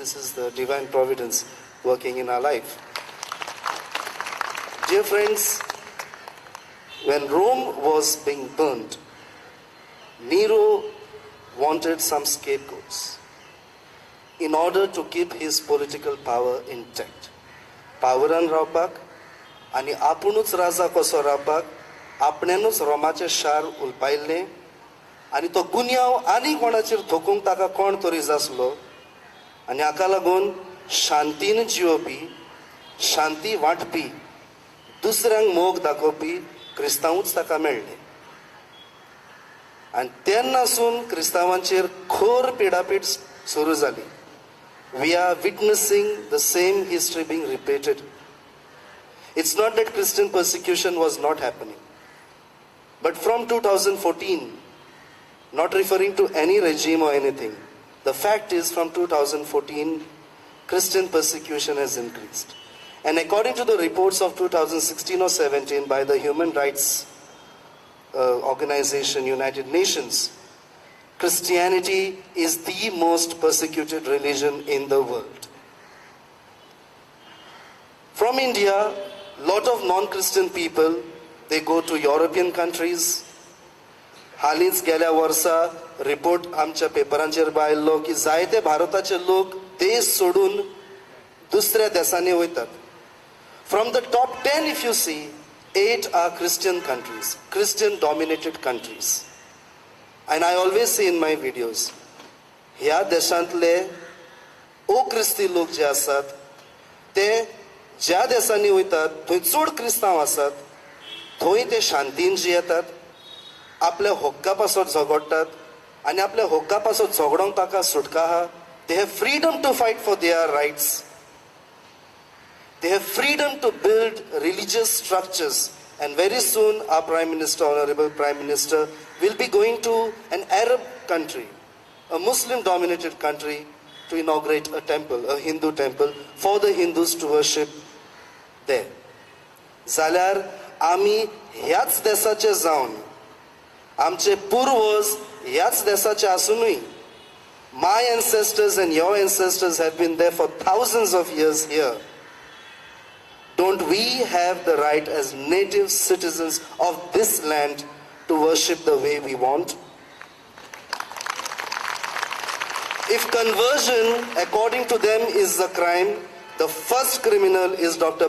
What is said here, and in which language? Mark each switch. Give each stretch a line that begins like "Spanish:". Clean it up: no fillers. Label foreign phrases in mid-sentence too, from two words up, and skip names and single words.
English: This is the divine providence working in our life. Dear friends, when Rome was being burned, Nero wanted some scapegoats in order to keep his political power intact.
Konkani: पावरान रावपाक आनी आपुणूच राजा कसो रावपाक आपण्यानूच रोमाचें शार उलपायल्लें आनी तो गुन्यांव आनी कोणाचेर थोकूंक ताका कोण तरी जासलो आनी हाका लागून शांतीन जियोवपी शांती वांटपी दुसऱ्यांक मोग दाखोवपी क्रिस्तांवूच ताका मेळ्ळे आनी तेन्नासून क्रिस्तांवांचेर खोर पिडापीड सुरू जाली.
English: We are witnessing the same history being repeated. It's not that Christian persecution was not happening. But from 2014, not referring to any regime or anything, the fact is from 2014, Christian persecution has increased. And according to the reports of 2016 or 17 by the Human Rights Organization, United Nations, Christianity is the most persecuted religion in the world. From India, lot of non-Christian people, they go to European countries.
Konkani: हालींच गेल्या वर्सा रिपोर्ट आमच्या पेपरांचेर आयिल्लो की जायते भारताचे लोक देश सोडून दुसऱ्या देशांनी वयतात.
English: From the top 10, if you see, 8 are Christian countries, Christian dominated countries. And I always say in my videos,
Konkani: ह्या देशांतले अक्रिस्ती लोक जे आसात ते ज्या देशांनी वयतात थंय चड क्रिस्तांव आसात, थंय ते शांतीन जियेतात, आपल्या हक्का पासत झगडटात आनी आपल्या हक्का पासत झगडोंक ताका सुटका आहा.
English: They have freedom to fight for their rights. They have freedom to build religious structures. And very soon our Prime Minister, Honorable Prime Minister, will be going to an Arab country, a Muslim-dominated country, to inaugurate a temple, a Hindu temple, for the Hindus to worship there.
Konkani: जाल्यार आमी ह्याच देशाचे जावन, आमचे पूर्वज ह्याच देशाचे आसुनूय,
English: my ancestors and your ancestors have been there for thousands of years here. Don't we have the right as native citizens of this land to worship the way we want? If conversion, according to them, is a crime, the first criminal is Dr.